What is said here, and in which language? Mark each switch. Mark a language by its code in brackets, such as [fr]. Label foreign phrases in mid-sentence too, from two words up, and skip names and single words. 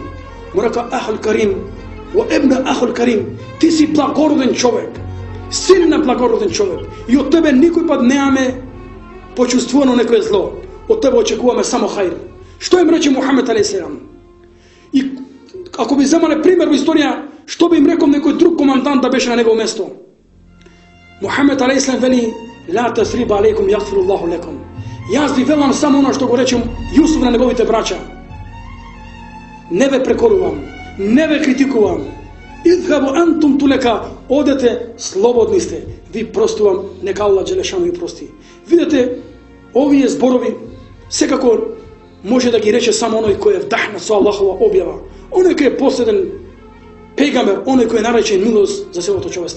[mk] Му река: [ar] "أخ كريم وابن أخ كريم, [mk] ти си благороден човек, син на благороден човек, и од тебе никој пат немаме почувствувано некое зло. Од тебе очекуваме само хајр." Што им рече Мухамед алейхиссалам? И ако би земале пример во историја, што би им рекол некој друг командант да беше на негово место? Мухамед алейхиссалам вели: [ar] "لا تثريب عليكم يغفر الله لكم." [mk] Јас ви велам само оно што го речем Јусуф на неговите браќа. Не ве прекорувам, не ве критикувам. [ar] اذهبوا أنتم الطلقاء, [mk] одете, слободни сте. Ви простувам, нека Аллах Джелешану ви прости. Видете, овие зборови секако може да ги рече само оној кој е вдахнат со Аллахова објава, оној кој е последен пегамбер, оној кој е наречен милост за целото човештво.